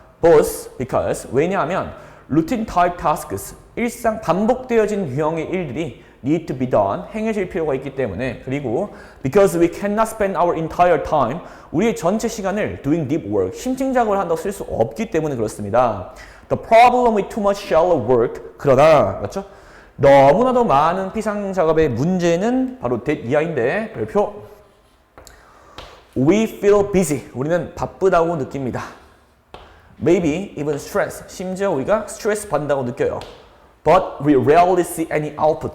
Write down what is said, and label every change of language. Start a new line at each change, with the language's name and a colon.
English: both, because,
Korean: 왜냐하면
English: routine type tasks,
Korean: 일상 반복되어진 유형의 일들이
English: need to be done,
Korean: 행해질 필요가 있기 때문에, 그리고
English: because we cannot spend our entire time,
Korean: 우리의 전체 시간을
English: doing deep work,
Korean: 심층 작업을 한다고 쓸 수 없기 때문에 그렇습니다.
English: The problem with too much shallow work,
Korean: 그러나, 맞죠? 너무나도 많은 피상 작업의 문제는 바로 that 이하인데, 별표
English: we feel busy,
Korean: 우리는 바쁘다고 느낍니다.
English: Maybe even stress,
Korean: 심지어 우리가 스트레스 받는다고 느껴요.
English: But we rarely see any output.